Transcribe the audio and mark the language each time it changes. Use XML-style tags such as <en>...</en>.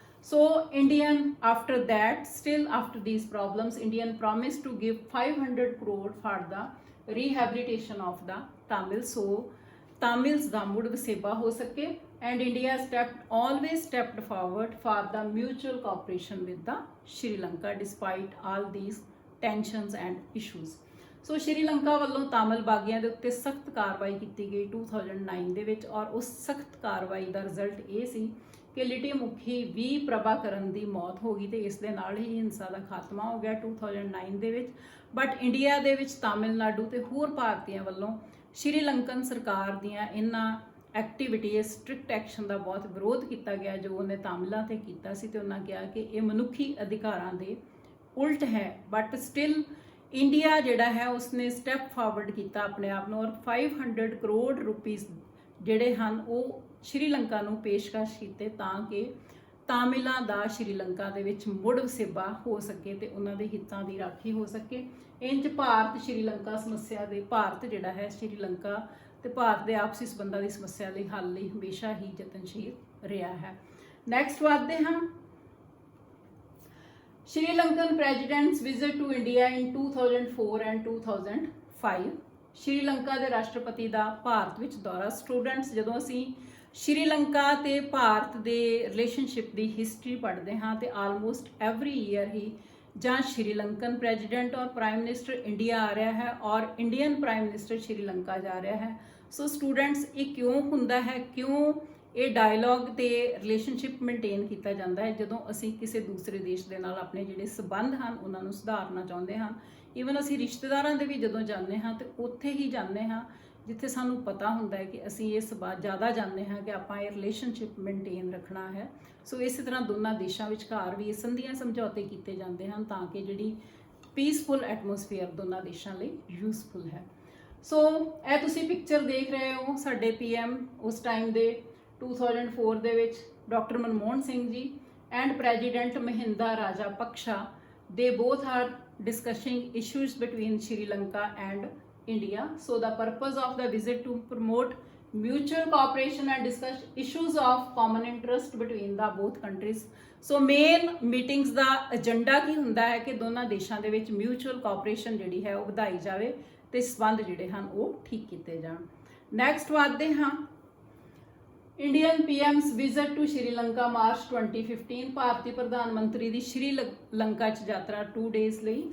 <en>So Indian, after that, still after these problems, Indian promised to give 500 crore for the rehabilitation of the Tamils, so Tamils da mud vaseba ho sake, and India always stepped forward for the mutual cooperation with the Sri Lanka despite all these tensions and issues.</en> <pa>ਸੋ ਸ਼੍ਰੀਲੰਕਾ ਵੱਲੋਂ ਤਾਮਿਲ ਬਾਗੀਆਂ ਦੇ ਉੱਤੇ ਸਖਤ ਕਾਰਵਾਈ ਕੀਤੀ ਗਈ 2009 ਦੇ ਵਿੱਚ, ਔਰ ਉਸ ਸਖਤ ਕਾਰਵਾਈ ਦਾ ਰਿਜ਼ਲਟ ਇਹ ਸੀ ਕਿ ਲਿਟੇ ਮੁਖੀ V ਪ੍ਰਭਾਕਰਨ ਦੀ ਮੌਤ ਹੋ ਗਈ ਤੇ ਇਸ ਦੇ ਨਾਲ ਹੀ ਹਿੰਸਾ ਦਾ ਖਾਤਮਾ ਹੋ ਗਿਆ 2009 ਦੇ ਵਿੱਚ। ਬਟ ਇੰਡੀਆ ਦੇ ਵਿੱਚ ਤਾਮਿਲਨਾਡੂ ਤੇ ਹੋਰ ਭਾਰਤੀਆਂ ਵੱਲੋਂ ਸ਼੍ਰੀਲੰਕਨ ਸਰਕਾਰ ਦੀਆਂ ਇਹਨਾਂ ਐਕਟੀਵਿਟੀਜ਼, ਸਟ੍ਰਿਕਟ ਐਕਸ਼ਨ ਦਾ ਬਹੁਤ ਵਿਰੋਧ ਕੀਤਾ ਗਿਆ ਜੋ ਉਹਨੇ ਤਾਮਿਲਾਂ ਤੇ ਕੀਤਾ ਸੀ, ਤੇ ਉਹਨਾਂ ਕਿਹਾ ਕਿ ਇਹ ਮਨੁੱਖੀ ਅਧਿਕਾਰਾਂ ਦੇ ਉਲਟ ਹੈ। ਬਟ ਸਟਿਲ ਇੰਡੀਆ ਜਿਹੜਾ ਹੈ ਉਸਨੇ ਸਟੈਪ ਫਾਰਵਰਡ ਕੀਤਾ ਆਪਣੇ ਆਪ ਨੂੰ, ਔਰ 500 ਕਰੋੜ ਰੁਪੀਸ ਜਿਹੜੇ ਹਨ ਉਹ ਸ਼੍ਰੀਲੰਕਾ ਨੂੰ ਪੇਸ਼ਕਸ਼ ਕੀਤੇ ਤਾਂ ਕਿ ਤਾਮਿਲਾਂ ਦਾ ਸ਼੍ਰੀਲੰਕਾ ਦੇ ਵਿੱਚ ਮੁੜ ਵਸੇਬਾ ਹੋ ਸਕੇ ਤੇ ਉਹਨਾਂ ਦੇ ਹਿੱਤਾਂ ਦੀ ਰਾਖੀ ਹੋ ਸਕੇ। ਇੰਜ ਭਾਰਤ ਸ਼੍ਰੀਲੰਕਾ ਸਮੱਸਿਆ ਦੇ, ਭਾਰਤ ਜਿਹੜਾ ਹੈ ਸ਼੍ਰੀਲੰਕਾ ਤੇ ਭਾਰਤ ਦੇ ਆਪਸੀ ਸੰਬੰਧਾਂ ਦੀ ਸਮੱਸਿਆ ਲਈ ਹੱਲ ਲਈ ਹਮੇਸ਼ਾ ਹੀ ਯਤਨਸ਼ੀਲ ਰਿਹਾ ਹੈ।</pa> <en>Next ਵਧਦੇ ਹਾਂ, Sri Lankan president's visit to India in 2004 and 2005.</en> <pa>Sri Lanka ਦੇ ਰਾਸ਼ਟਰਪਤੀ ਦਾ ਭਾਰਤ ਵਿੱਚ ਦੌਰਾ। ਸਟੂਡੈਂਟਸ ਜਦੋਂ ਅਸੀਂ ਸ਼੍ਰੀਲੰਕਾ ਤੇ ਭਾਰਤ ਦੇ ਰਿਲੇਸ਼ਨਸ਼ਿਪ ਦੀ ਹਿਸਟਰੀ ਪੜ੍ਹਦੇ ਹਾਂ ਤੇ ਆਲਮੋਸਟ ਐਵਰੀ ਈਅਰ ਹੀ ਜਾਂ ਸ਼੍ਰੀਲੰਕਨ ਪ੍ਰੈਜ਼ੀਡੈਂਟ ਔਰ ਪ੍ਰਾਈਮ ਮਿਨਿਸਟਰ ਇੰਡੀਆ ਆ ਰਿਹਾ ਹੈ ਔਰ ਇੰਡੀਅਨ ਪ੍ਰਾਈਮ ਮਿਨਿਸਟਰ ਸ਼੍ਰੀਲੰਕਾ ਜਾ ਰਿਹਾ ਹੈ। ਸੋ ਸਟੂਡੈਂਟਸ ਇਹ ਕਿਉਂ ਹੁੰਦਾ ਹੈ, ਕਿਉਂ ਇਹ ਡਾਇਲੌਗ ਤੇ ਰਿਲੇਸ਼ਨਸ਼ਿਪ ਮੇਨਟੇਨ ਕੀਤਾ ਜਾਂਦਾ ਹੈ ਜਦੋਂ ਅਸੀਂ ਕਿਸੇ ਦੂਸਰੇ ਦੇਸ਼ ਦੇ ਨਾਲ ਆਪਣੇ ਜਿਹੜੇ ਸਬੰਧ ਹਨ ਉਹਨਾਂ ਨੂੰ ਸੁਧਾਰਨਾ ਚਾਹੁੰਦੇ ਹਾਂ। ਈਵਨ ਅਸੀਂ ਰਿਸ਼ਤੇਦਾਰਾਂ ਦੇ ਵੀ ਜਦੋਂ ਜਾਂਦੇ ਹਾਂ ਤੇ ਉੱਥੇ ਹੀ ਜਾਂਦੇ ਹਾਂ ਜਿੱਥੇ ਸਾਨੂੰ ਪਤਾ ਹੁੰਦਾ ਹੈ ਕਿ ਅਸੀਂ ਇਸ ਬਾਤ ਜ਼ਿਆਦਾ ਜਾਣਦੇ ਹਾਂ ਕਿ ਆਪਾਂ ਇਹ ਰਿਲੇਸ਼ਨਸ਼ਿਪ ਮੇਨਟੇਨ ਰੱਖਣਾ ਹੈ। ਸੋ ਇਸੇ ਤਰ੍ਹਾਂ ਦੋਨਾਂ ਦੇਸ਼ਾਂ ਵਿਚਕਾਰ ਵੀ ਸੰਧੀਆਂ ਸਮਝੌਤੇ ਕੀਤੇ ਜਾਂਦੇ ਹਨ ਤਾਂ ਕਿ ਜਿਹੜੀ ਪੀਸਫੁਲ ਐਟਮੋਸਫੀਅਰ ਦੋਨਾਂ ਦੇਸ਼ਾਂ ਲਈ ਯੂਜ਼ਫੁਲ ਹੈ। ਸੋ ਇਹ ਤੁਸੀਂ ਪਿਕਚਰ ਦੇਖ ਰਹੇ ਹੋ ਸਾਡੇ PM ਉਸ ਟਾਈਮ ਦੇ 2004 ਦੇ ਵਿੱਚ doctor Manmohan Singh ji and president Mahinda ਰਾਜਾ Paksha, they both are discussing issues between Sri Lanka and India.</pa> <en>So the purpose of the visit to promote mutual cooperation and discuss issues of common interest between the both countries.</en> <pa>So main meetings ਦਾ agenda ਕੀ ਹੁੰਦਾ ਹੈ ਕਿ ਦੋਨਾਂ ਦੇਸ਼ਾਂ ਦੇ ਵਿੱਚ mutual cooperation ਜਿਹੜੀ ਹੈ ਉਹ ਵਧਾਈ ਜਾਵੇ ਤੇ ਸੰਬੰਧ ਜਿਹੜੇ ਹਨ ਉਹ ਠੀਕ ਕੀਤੇ ਜਾਣ। ਨੈਕਸਟ ਵਧਦੇ ਹਾਂ, Indian ਪੀਐਮਸ visit to Sri Lanka March 2015 ਭਾਰਤੀ ਪ੍ਰਧਾਨ ਮੰਤਰੀ ਦੀ ਸ਼੍ਰੀਲੰਕਾ 'ਚ ਯਾਤਰਾ 2 ਡੇਜ਼ ਲਈ।</pa>